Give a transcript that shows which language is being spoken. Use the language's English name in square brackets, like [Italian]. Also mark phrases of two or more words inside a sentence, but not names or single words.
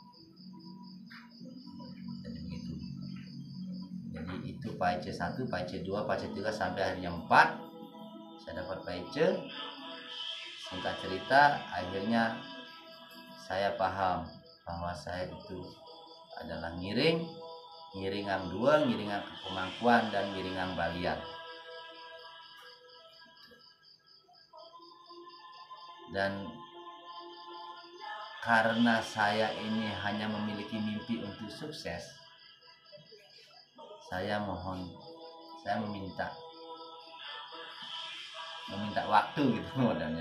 [Indonesian] Jadi begitu. Jadi itu paice 1, paice 2, paice 3 sampai akhirnya 4. Saya dapat paice. Singkat cerita, akhirnya saya paham bahwa saya itu adalah ngiringang 2, ngiringang Kepemangkuan dan ngiringang Balian. Dan karena saya ini hanya memiliki mimpi untuk sukses, saya meminta waktu gitu modalnya.